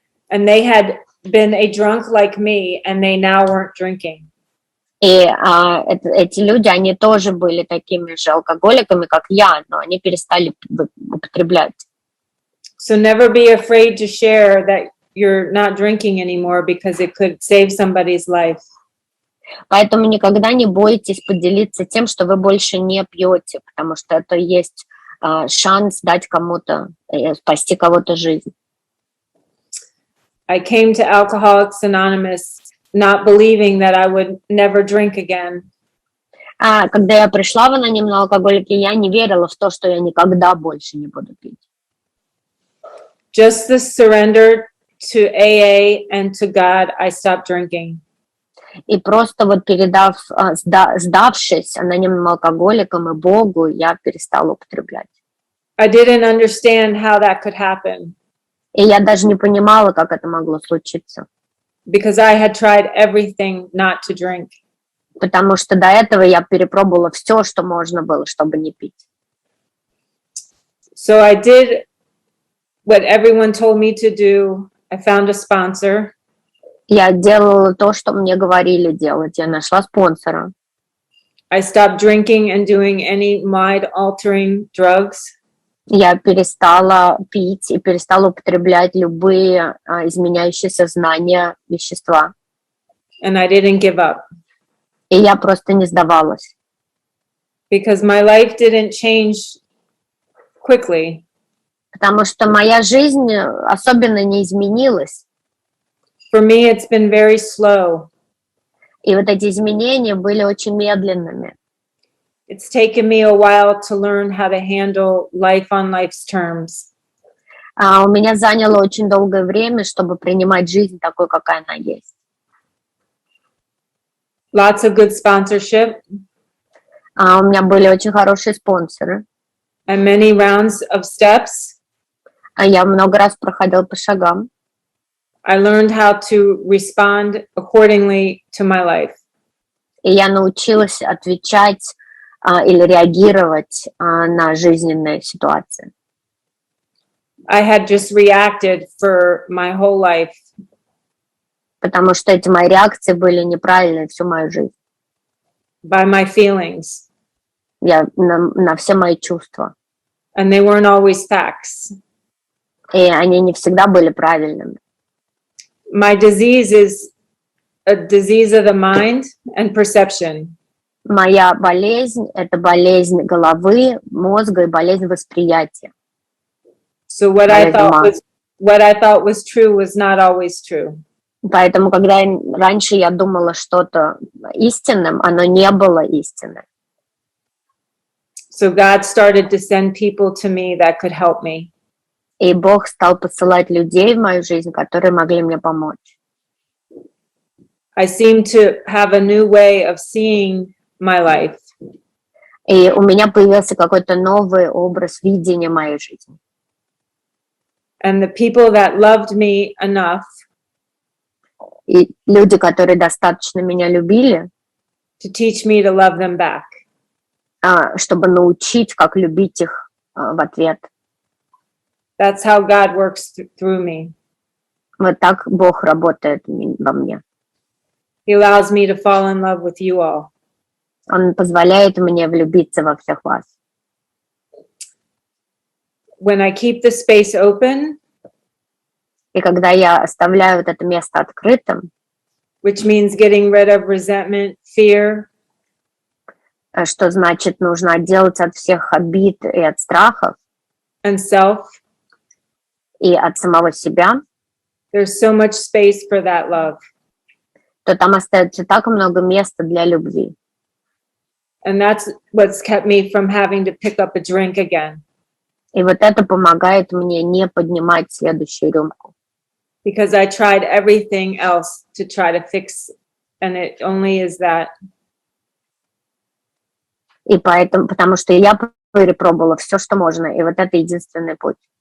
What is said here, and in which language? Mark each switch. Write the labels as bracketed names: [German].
[English] And they had been a drunk like me, and they now weren't drinking. [Russian] И эти люди, они тоже были такими же алкоголиками, как я, но они перестали употреблять. [English] So never be afraid to share that you're not drinking anymore because it could save somebody's life. [Russian] Поэтому никогда не бойтесь поделиться тем, что вы больше не пьете, потому что это есть шанс дать кому-то, спасти кого-то жизнь. [English] I came to Alcoholics Anonymous not believing that I would never drink again. [Russian] Когда я пришла в анонимные алкоголики, я не верила в то, что я никогда больше не буду пить. [English] Just the surrender to AA and to God, I stopped drinking. [Russian] И просто вот сдавшись анонимным алкоголикам и Богу, я перестала употреблять. [English] I didn't understand how that could happen. [Russian] И я даже не понимала, как это могло случиться. [English] Because I had tried everything not to drink. [Russian] Потому что до этого я перепробовала все, что можно было, чтобы не пить. [English] So I did what everyone told me to do. I found a sponsor. [Russian] Я делала то, что мне говорили делать. Я нашла спонсора. [English] I stopped drinking and doing any mind-altering drugs. [Russian] Я перестала пить и перестала употреблять любые изменяющие сознание вещества. [English] And I didn't give up. [Russian] И я просто не сдавалась. [English] Because my life didn't change quickly. [Russian] Потому что моя жизнь особенно не изменилась. [English] For me, it's been very slow. [Russian] И вот эти изменения были очень медленными. [English] It's taken me a while to learn how to handle life on life's terms. [Russian] У меня заняло очень долгое время, чтобы принимать жизнь такой, какая она есть. [English] Lots of good sponsorship. [Russian] У меня были очень хорошие спонсоры. [English] and many rounds of steps. [Russian] Я много раз проходила по шагам. [English] I learned how to respond accordingly to my life. [Russian] И я научилась отвечать или реагировать на жизненные ситуации. [English] I had just reacted for my whole life. [Russian] Потому что эти мои реакции были неправильные всю мою жизнь. [English] By my feelings, [Russian] Я на все мои чувства. [English] and they weren't always facts. [Russian] И они не всегда были правильными. [English] My disease is a disease of the mind and perception. [Russian] Моя болезнь – это болезнь головы, мозга и болезнь восприятия. [English] So what I thought was true was not always true. [Russian] Поэтому, когда раньше я думала что-то истинным, оно не было истинным. [English] So God started to send people to me that could help me. [Russian] И Бог стал посылать людей в мою жизнь, которые могли мне помочь. [English] I seemed to have a new way of seeing my life. [Russian] И у меня появился какой-то новый образ видения моей жизни. [English] And the people that loved me enough [Russian] И люди, которые достаточно меня любили, [English] to teach me to love them back. [Russian] чтобы научить, как любить их в ответ. [English] That's how God works through me. [Russian] Вот так Бог работает во мне. [English] He allows me to fall in love with you all. [Russian] Он позволяет мне влюбиться во всех вас. [English] When I keep the space open, [Russian] И когда я оставляю вот это место открытым, [English] which means getting rid of resentment, fear, [Russian] что значит нужно отделаться от всех обид и от страхов, [English] and self, [Russian] и от самого себя, [English] there's so much space for that love. [Russian] то там остается так много места для любви. [English] And that's what's kept me from having to pick up a drink again. [Russian] И вот это помогает мне не поднимать следующую рюмку. [English] Because I tried everything else to try to fix, and it only is that. [Russian] И поэтому, потому что я перепробовала все, что можно, и вот это единственный путь.